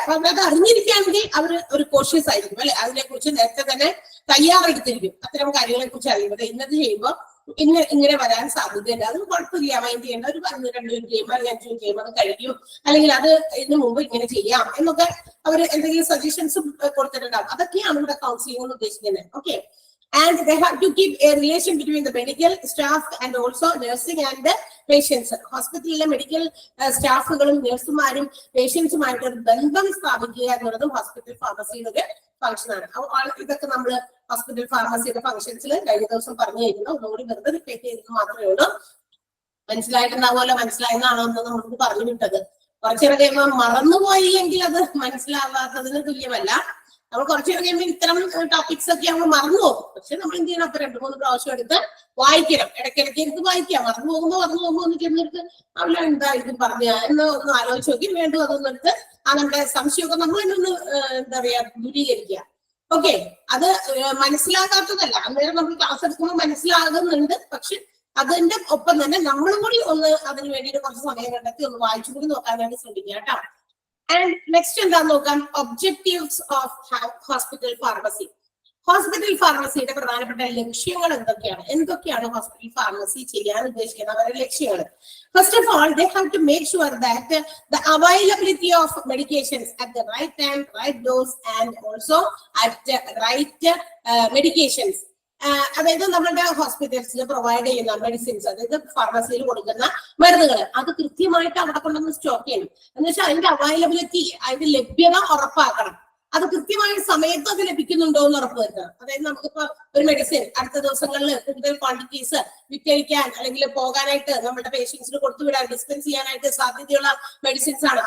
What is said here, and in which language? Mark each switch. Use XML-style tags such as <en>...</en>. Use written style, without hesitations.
<ml>അപ്പൊ അത് അറിഞ്ഞിരിക്കുകയാണെങ്കിൽ അവർ ഒരു കോഷ്യസ് ആയിരിക്കും അല്ലെ. അതിനെ കുറിച്ച് നേരത്തെ തന്നെ തയ്യാറെടുത്തിരിക്കും. അത്തരം കാര്യങ്ങളെ കുറിച്ച് അറിയുന്നത് ഇന്നത് ചെയ്യുമ്പോൾ ഇങ്ങനെ വരാൻ സാധ്യതയുണ്ട്. അത് കുഴപ്പമില്ല, മൈൻഡ് ചെയ്യേണ്ട. ഒരു 2 മിനിറ്റ് ചെയ്യുമ്പോൾ അല്ലെങ്കിൽ 5 മിനിറ്റ് ചെയ്യുമ്പോൾ അത് കഴിക്കും, അല്ലെങ്കിൽ അത് ഇതിനു മുമ്പ് ഇങ്ങനെ ചെയ്യാം എന്നൊക്കെ അവർ എന്തെങ്കിലും സജഷൻസും കൊടുത്തിട്ടുണ്ടാവും. അതൊക്കെയാണ് ഇവിടെ കൗൺസിലിംഗ് എന്ന് ഉദ്ദേശിക്കുന്നത്.</ml> <en>Okay, and they have to keep a relation between the medical staff and also nursing and the patients.</en> <ml>ഹോസ്പിറ്റലിലെ മെഡിക്കൽ സ്റ്റാഫുകളും നഴ്സുമാരും പേഷ്യൻസുമായിട്ട് ഒരു ബന്ധം സ്ഥാപിക്കുക എന്നുള്ളതും ഹോസ്പിറ്റൽ ഫാർമസിയുടെ ഒരു ഫംഗ്ഷൻ ആണ്. ഇതൊക്കെ നമ്മൾ ഹോസ്പിറ്റൽ ഫാർമസിയുടെ ഫംഗ്ഷൻസിൽ കഴിഞ്ഞ ദിവസം പറഞ്ഞു കഴിഞ്ഞു. ഒന്നുകൂടി വെറുതെ റിപ്പീറ്റ് ചെയ്തത് മാത്രമേ ഉള്ളൂ. മനസ്സിലായിട്ടുണ്ടാവുമല്ലോ. മനസ്സിലായെന്നാണോ എന്ന് നമുക്ക് പറഞ്ഞു വിട്ടത്. കുറച്ചേറെ കഴിയുമ്പോൾ മറന്നുപോയി എങ്കിൽ അത് മനസ്സിലാവാത്തതിന് തുല്യമല്ല. നമ്മൾ കുറച്ചേറെ കഴിയുമ്പോൾ ഇത്തരം ടോപ്പിക്സ് ഒക്കെ നമ്മൾ മറന്നു പോകും. പക്ഷെ നമ്മൾ എന്ത് ചെയ്യണം, അപ്പൊ 2-3 പ്രാവശ്യം എടുത്ത് വായിക്കണം. ഇടയ്ക്കിടയ്ക്ക് എടുത്ത് വായിക്കാം. മറന്നു പോകുമ്പോൾ ഒന്ന് ചെന്നെടുത്ത് അവിടെ എന്തായിരിക്കും പറഞ്ഞ എന്ന് ഒന്ന് ആലോചിച്ച് നോക്കി വീണ്ടും അതൊന്നും എടുത്ത് നമ്മുടെ സംശയമൊക്കെ നമ്മൾ തന്നെ ഒന്ന് എന്താ പറയാ ദൂരീകരിക്കുക. ഓക്കെ, അത് മനസ്സിലാകാത്തതല്ല. അന്നേരം നമ്മൾ ക്ലാസ് എടുക്കുമ്പോൾ മനസ്സിലാകുന്നുണ്ട്. പക്ഷെ അതിന്റെ ഒപ്പം തന്നെ നമ്മളും കൂടി ഒന്ന് അതിന് വേണ്ടിയിട്ട് കുറച്ച് സമയം കണ്ടെത്തി ഒന്ന് വായിച്ചു കൂടി നോക്കാനായിട്ട് ശ്രമിക്കുക കേട്ടോ.</ml> <en>And next</en> <ml>എന്താന്ന് നോക്കാം,</ml> <en>Objectives of hospital pharmacy.</en> <ml>Hospital ഫാർമസിയുടെ പ്രധാനപ്പെട്ട ലക്ഷ്യങ്ങൾ എന്തൊക്കെയാണ് ഹോസ്പിറ്റൽ ഫാർമസി ചെയ്യാൻ ഉദ്ദേശിക്കുന്ന അവരുടെ ലക്ഷ്യങ്ങൾ?</ml> <en>First of all, they have to make sure that the availability of medications at the right time, right dose, and also at right medications.</en> <ml>അതായത് നമ്മുടെ ഹോസ്പിറ്റൽസിൽ provide ചെയ്യുന്ന മെഡിസിൻസ്, അതായത് ഫാർമസിയിൽ കൊടുക്കുന്ന മരുന്നുകൾ, അത് കൃത്യമായിട്ട് അവിടെ കൊണ്ടുവന്ന് സ്റ്റോക്ക് ചെയ്യണം. എന്ന് വെച്ചാൽ അതിന്റെ അവൈലബിലിറ്റി, അതിന്റെ ലഭ്യത ഉറപ്പാക്കണം. അത് കൃത്യമായ സമയത്ത് അത് ലഭിക്കുന്നുണ്ടോ എന്ന് ഉറപ്പുവരുത്തണം. അതായത് നമുക്കിപ്പോ ഒരു മെഡിസിൻ അടുത്ത ദിവസങ്ങളിൽ കൂടുതൽ ക്വാണ്ടിറ്റീസ് വിറ്റഴിക്കാൻ അല്ലെങ്കിൽ പോകാനായിട്ട് നമ്മുടെ പേഷ്യൻസിന് കൊടുത്തുവിടാൻ, ഡിസ്പെൻസ് ചെയ്യാനായിട്ട് സാധ്യതയുള്ള മെഡിസിൻസ് ആണ്.</ml>